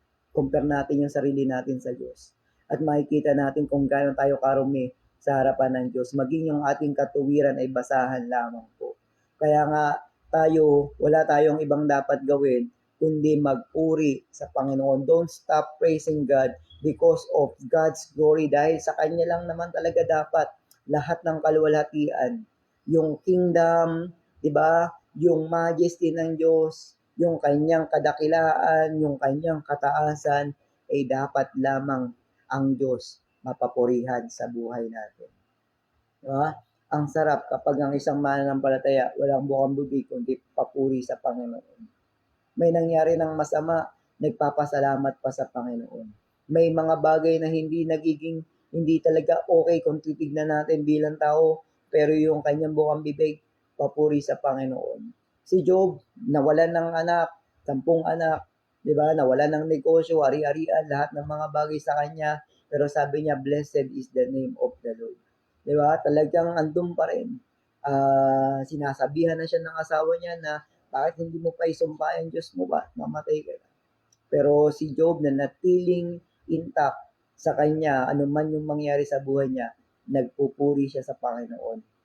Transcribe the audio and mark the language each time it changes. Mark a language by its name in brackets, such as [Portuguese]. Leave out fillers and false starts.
[Filipino] Compare natin yung sarili natin sa Diyos. At makikita natin kung gaano tayo karumi sa harapan ng Diyos. Maging yung ating katuwiran ay basahan lamang po. Kaya nga tayo, wala tayong ibang dapat gawin kundi magpuri sa Panginoon. [English] Don't stop praising God because of God's glory. [Filipino] Dahil sa Kanya lang naman talaga dapat lahat ng kaluwalhatian. Yung kingdom, di ba? Yung majesty ng Diyos, yung kanyang kadakilaan, yung kanyang kataasan, ay dapat lamang ang Diyos mapapurihan sa buhay natin. Diba? Ang sarap kapag ang isang mananampalataya walang bukang bibig kundi papuri sa Panginoon. May nangyari ng masama, nagpapasalamat pa sa Panginoon. May mga bagay na hindi talaga okay kung titignan natin bilang tao, pero yung kanyang bukang bibig, papuri sa Panginoon. Si Job, nawalan ng anak, 10 anak, di ba? Nawalan ng negosyo, ari-arian, lahat ng mga bagay sa kanya. Pero sabi niya, [English] blessed is the name of the Lord. [Filipino] Di ba? Talagang andun pa rin. Sinasabihan na siya ng asawa niya na bakit hindi mo pa isumpa ang Diyos mo ba? Mamatay ka na. Pero si Job na natiling intact sa kanya, anuman yung mangyari sa buhay niya, nagpupuri siya sa Panginoon.